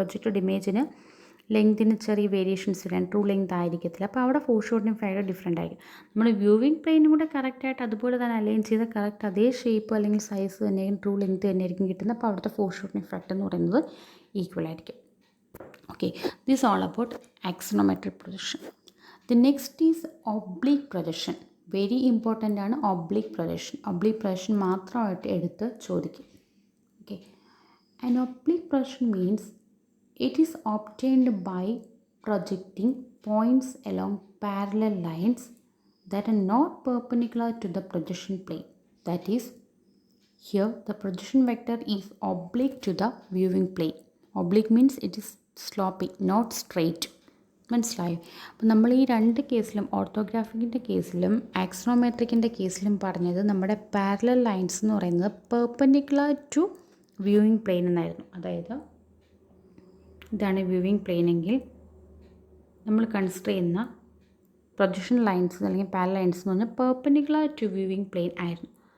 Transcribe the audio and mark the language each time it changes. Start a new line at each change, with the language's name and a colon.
Malayalam: Projected ഇമേജിന് ലെങ്തിന് ചെറിയ variations വരാൻ, true length ആയിരിക്കത്തില്ല. അപ്പോൾ അവിടെ ഫോർഷോർട്ടനിങ് ഫാക്ടർ ഡിഫറെൻ്റ് ആയിരിക്കും. നമ്മൾ വ്യൂവിങ് പ്ലെയിനും കൂടെ കറക്റ്റായിട്ട് അതുപോലെ തന്നെ അലൈൻ ചെയ്ത് കറക്റ്റ് അതേ ഷേപ്പ് അല്ലെങ്കിൽ സൈസ് തന്നെയായിരിക്കും, ട്രൂ ലെങ്ത് തന്നെയായിരിക്കും കിട്ടുന്നത്. അപ്പോൾ അവിടുത്തെ ഫോർഷോർട്ടനിങ് ഫാക്ടർ എന്ന് പറയുന്നത് ഈക്വൽ ആയിരിക്കും.
English: Okay, this is all about axonometric projection. The next is oblique projection. Very important
Malayalam: ആണ്
English: oblique projection.
Malayalam: Oblique projection മാത്രമായിട്ട് എടുത്ത് ചോദിക്കും.
English: Okay, an oblique projection means it is obtained by projecting points along parallel lines that are not perpendicular to the projection plane. That is, here the projection vector is oblique to the viewing plane. Oblique means it is sloping, not straight.
Malayalam: മനസ്സിലായോ? അപ്പം നമ്മൾ ഈ രണ്ട് കേസിലും, ഓർത്തോഗ്രാഫിക്കിൻ്റെ കേസിലും ആക്സോണോമെട്രിക്കിൻ്റെ കേസിലും പറഞ്ഞത് നമ്മുടെ പാരലൽ ലൈൻസ് എന്ന് പറയുന്നത്
English: perpendicular to viewing plane
Malayalam: എന്നായിരുന്നു. അതായത് ഇതാണ് വ്യൂവിങ് പ്ലെയിൻ എങ്കിൽ നമ്മൾ കൺസിഡർ ചെയ്യുന്ന പ്രൊജക്ഷൻ ലൈൻസ് അല്ലെങ്കിൽ പാരലൽ ലൈൻസ് എന്ന് പറഞ്ഞാൽ
English: perpendicular to viewing plane
Malayalam: ആയിരുന്നു.